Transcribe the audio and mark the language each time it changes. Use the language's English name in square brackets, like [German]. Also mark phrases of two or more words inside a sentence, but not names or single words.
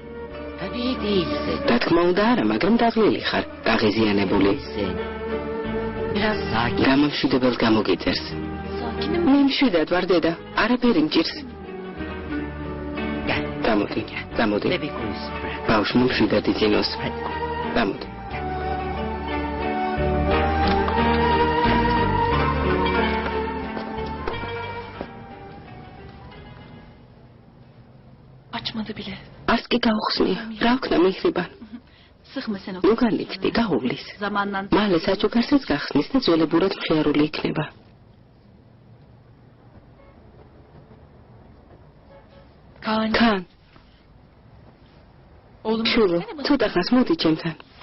[Georgian] რა თქმა უნდა არა, მაგრამ დაღლილი ხარ, გაღიზიანებული. გამომშვიდებელს გამოგიწერს. მე მშვიდად ვარ დედა, არაფერი მჭირს. გამოდი. ბავშვმა მშვიდად იძინოს. გამოდი. [Turkish] Açmadı bile. [Georgian] არც კი გაუხსნია. რა ვქნა მიხრიბან? [Turkish] Sıkma sen o. [Georgian] ნუ განიქდი, გაუვლის. [Turkish] Zamandan. [Georgian] მალე საჩუქარსაც გახსნის და ძველებურად მხიარული იქნება. [Turkish] Kaan. Oğlum. [Georgian] შულო, ცოტა ხანს მოდი ჩემთან.